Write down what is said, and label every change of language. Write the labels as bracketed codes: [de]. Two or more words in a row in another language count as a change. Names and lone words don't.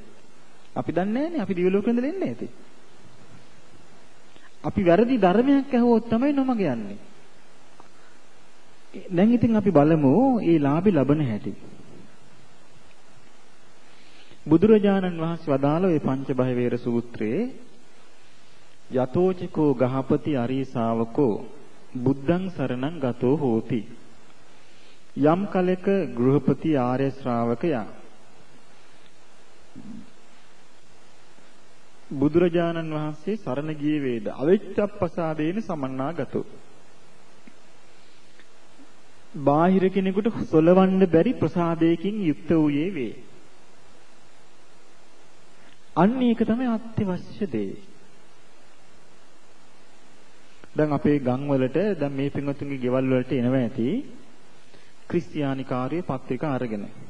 [si] අපි දන්නේ නැහැනේ අපි දිව්‍ය ලෝකෙ ඉඳලා එන්නේ ඇත්තේ. අපි වැරදි ධර්මයක් ඇහුවොත් තමයි නොමග යන්නේ. දැන් ඉතින් අපි බලමු මේ ලාභي ලබන හැටි. බුදුරජාණන් වහන්සේ වදාළ මේ පංච බහ වේර සූත්‍රයේ [pi] යතෝචකෝ ගහපති අරිය ශාවකෝ බුද්ධං සරණං ගතෝ හෝති. [si] යම් කලක ගෘහපති ආර්ය ශ්‍රාවකයා බුදුරජාණන් වහන්සේ සරණ ගියේ වේද [pi] අවිච්ඡප්පසාදේන සමන්නාගතෝ. [si] බාහිර කෙනෙකුට සොලවන්න බැරි ප්‍රසාදයකින් යුක්ත වූයේ වේ. අන්න ඒක තමයි අත්‍යවශ්‍ය දේ. දැන් අපේ ගම් වලට දැන් මේ පින්වතුන්ගේ ගෙවල් වලට එනවා ඇති ක්‍රිස්තියානි කාර්ය පත්‍රික අරගෙන.